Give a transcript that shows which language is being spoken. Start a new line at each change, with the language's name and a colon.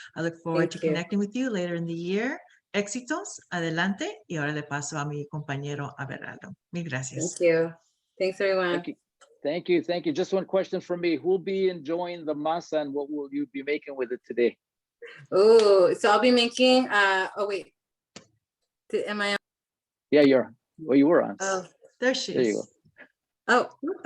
English: I look forward to connecting with you later in the year.
Spanish: Éxitos, adelante, y ahora le paso a mi compañero Abelardo. Mil gracias.
English: Thank you. Thanks, everyone. Thank you. Just one question from me. Who'll be enjoying the masa and what will you be making with it today? Oh, so I'll be making, oh wait, am I on? Yeah, you were on. Oh, there she is. There you go.